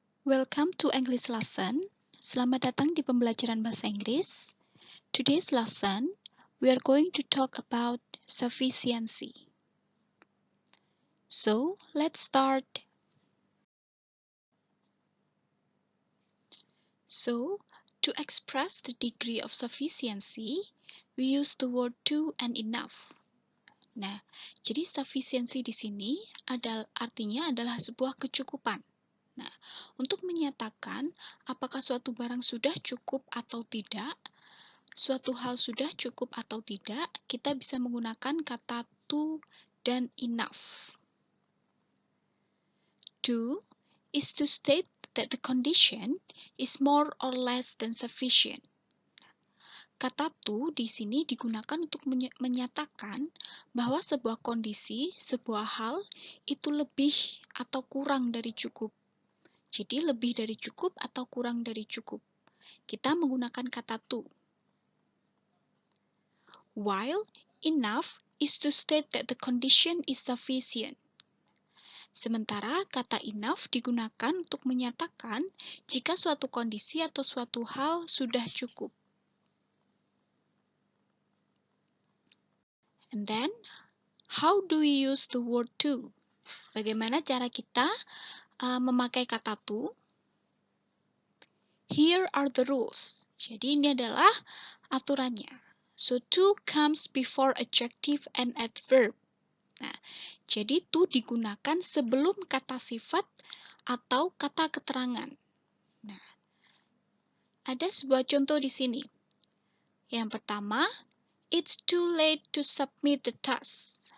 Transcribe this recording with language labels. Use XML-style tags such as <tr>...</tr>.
<en>Welcome to English lesson.</en> <id>Selamat datang di pembelajaran bahasa Inggris.</id> <en>Today's lesson, we are going to talk about sufficiency. So, let's start. So, to express the degree of sufficiency, we use the word to and enough.</en> <id>Nah, jadi sufficiency di sini artinya adalah sebuah kecukupan. Nah, untuk menyatakan apakah suatu barang sudah cukup atau tidak, suatu hal sudah cukup atau tidak, kita bisa menggunakan kata to dan enough.</id> <en>To is to state that the condition is more or less than sufficient.</en> <id>Kata to di sini digunakan untuk menyatakan bahwa sebuah kondisi, sebuah hal itu lebih atau kurang dari cukup. Jadi lebih dari cukup atau kurang dari cukup. Kita menggunakan kata to.</id> <en>While enough is to state that the condition is sufficient.</en> <id>Sementara kata enough digunakan untuk menyatakan jika suatu kondisi atau suatu hal sudah cukup.</id> <en>And then, how do we use the word to?</en> <id>Bagaimana cara kita memakai kata to?</id> <en>Here are the rules.</en> <id>Jadi ini adalah aturannya.</id> <en>So, to comes before adjective and adverb.</en> <id>Nah, jadi to digunakan sebelum kata sifat atau kata keterangan. Nah, ada sebuah contoh di sini. Yang pertama,</id> <en>it's too late to submit the task.</en>